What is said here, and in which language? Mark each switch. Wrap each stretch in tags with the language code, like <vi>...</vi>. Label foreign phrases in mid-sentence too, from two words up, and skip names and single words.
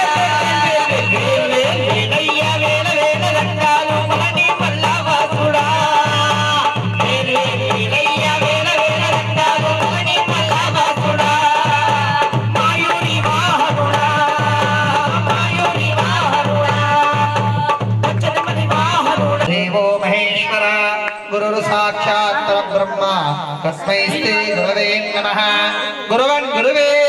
<te>వేలయ్యా వేల వేల రంగాలు మణి మల్లవాసుడా వేలయ్యా వేల వేల రంగాలు మణి మల్లవాసుడా మాయూరి వాహనుడా మాయూరి వాహనుడా పచ్చని వాహనుడా</te> <sa>దేవో మహేశ్వర గురుర్ సాక్షాత్ పరబ్రహ్మ తస్మై శ్రీ గురవే నమః గురువన్ గురువే</sa>